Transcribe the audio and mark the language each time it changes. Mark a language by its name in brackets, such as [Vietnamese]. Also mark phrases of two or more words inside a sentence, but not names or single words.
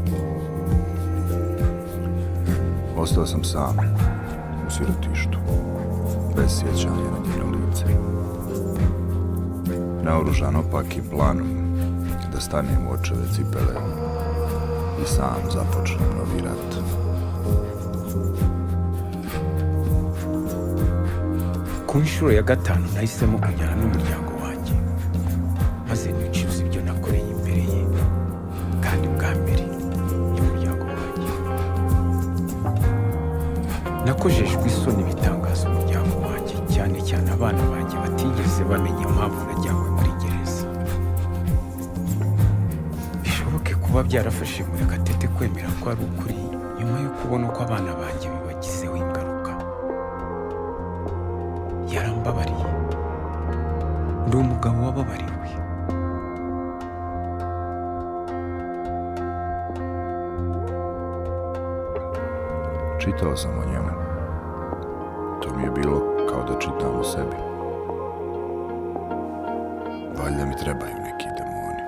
[Croatian] Ostao sam sam u sirotištu, bez sjećanja na njeno lice. Naoružan opakim planom da stanem u očeve cipele i sam započnem novi rat. [Kinyarwanda] Ku nshuro ya gatanu nahisemo kujyana n'umuryango wanjye, maze nicuza ibyo nakoreye imbere ye, kandi bwa mbere y'umuryango wanjye. Nakojejwe isoni bitangaza umuryango wanjye, cyane cyane abana banjye batigeze bamenya impamvu najyanywe muri gereza. Bishoboke kuba byarafashe Murekatete kwemera ko ari ukuri nyuma yo kubona uko abana banjye bibagizeho ingaruka. yarambabariye ndi umugabo wababariwe. [Croatian] Čitao sam o njemu. To mi je bilo kao da čitam o sebi. Valjda mi trebaju neki demoni.